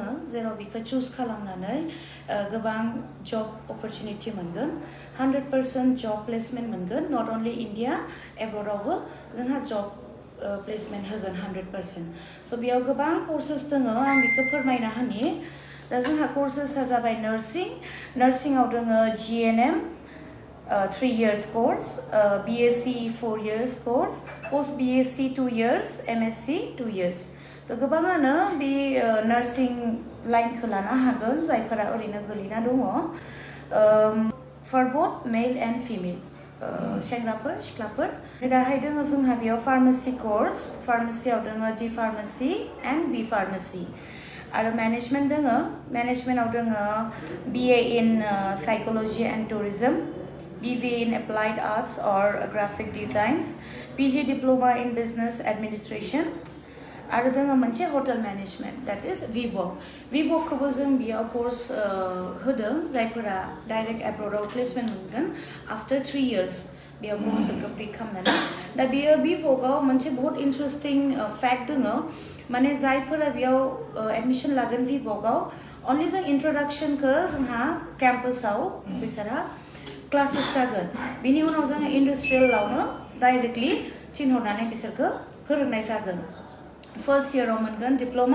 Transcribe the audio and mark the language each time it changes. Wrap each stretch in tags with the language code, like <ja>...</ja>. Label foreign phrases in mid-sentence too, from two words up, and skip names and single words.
<brx>जेराव बेखौ चुज खालामनानै गोबां</brx> <en>job opportunity</en> <brx>मोनगोन 100%</brx> <en>job placement</en> <brx>मोनगोन</brx> <en>not only India</en> <brx>एब्रडावबो जोंहा</brx> <en>job placement</en> <brx>होगोन 100% स' बेयाव गोबां कोर्सेस दङ आं बेखौ फोरमायना होनि दा जोंहा कोर्सेसआ जाबाय नार्सिंआव दङ</brx> <en>GNM 3 years course, BSc 4 years course, post BSc 2 years, MSc 2 years.</en> <brx>तो गोबाङानो बे नार्सिं लाइनखौ लानो हागोन जायफोरा ओरैनो गोलैना दङ</brx> <en>for both male and female</en> <brx>सेंग्राफोर सिख्लाफोर दाहाय दङ जोंहा बेयाव</brx> <en>pharmacy course</en> <brx>फार्मासियाव दङ</brx> <en>D pharmacy and B pharmacy</en> <brx>आरो मेनेजमेन्ट दङ मेनेजमेन्टआव दङ</brx> <en>BA in psychology and tourism BV in Applied Arts or Graphic Designs, PG Diploma in Business Administration,</en> <brx>आरो दङ मोनसे</brx> <en>hotel management that is</en> <brx>वीव'खौबो जों बेयाव कोर्स होदों जायफोरा डाइरेक्ट एब्रडाव प्लेसमेन्ट मोनगोन</brx> <en>after 3 years</en> <brx>बेयाव कोर्सखौ कमप्लिट खालामनानै दा बेयो वीव'आव मोनसे बहुत</brx> <en>interesting fact</en> <brx>दङ माने जायफोरा बेयाव एडमिशन लागोन वीव'आव अनलि जों इन्ट्रोडक्शनखौ जोंहा केम्पासाव बिसोरहा क्लासेस जागोन बिनि उनाव जोङो इन्डास्ट्रियेलावनो डाइरेक्टलि थिनहरनानै बिसोरखौ फोरोंनाय जागोन फर्स्ट इयाराव मोनगोन डिप्ल'मा</brx>